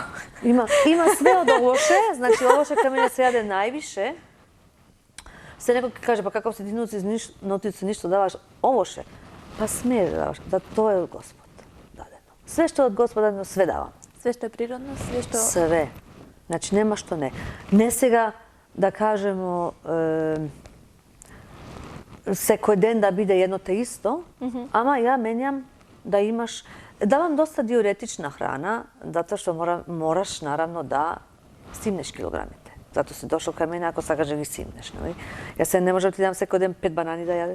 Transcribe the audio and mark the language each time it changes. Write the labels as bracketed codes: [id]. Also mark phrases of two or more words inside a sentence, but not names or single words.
[mk] Има све од овоше, значи овоше кај мене се јаде највише. Се некој ќе каже, па каков си ти нутриционист што даваш овоше? Па смееш да даваш, да тоа е од Господ дадено. Све што е од Господ дадено, све давам. Све што е природно, све што... Све. Значи, нема што не. Ne сега да кажемо секој ден да биде едно те исто, ама ја менјам да имаш... Давам доста диуретична храна, затоа што мораш наравно да стимнеш килограмите. Зато си дошол кај мене ако сакаш да ги стимнеш, нели? Ја се не може да ти дам секој ден 5 банани да јадеш.